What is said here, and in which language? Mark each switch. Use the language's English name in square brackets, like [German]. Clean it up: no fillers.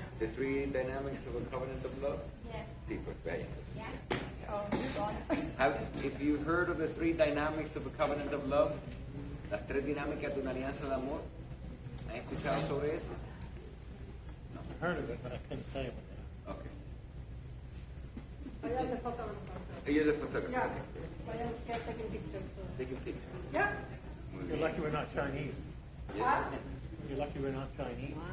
[English] The three dynamics of a covenant of love? Yes. [Spanish] Sí, pues vaya. [English] Yeah. Oh, If you've heard of the three dynamics of a covenant of love, [Spanish] las tres dinámicas de una alianza de amor, ¿han escuchado sobre eso? [English] No. I heard of it, but I couldn't tell you what Okay. I am the photographer. You're the photographer. Yeah. Okay. I am here taking pictures. Taking pictures. Yeah. [Spanish] Muy [English] You're [Spanish] bien. [English] lucky we're not Chinese. Yeah. You're lucky we're not Chinese.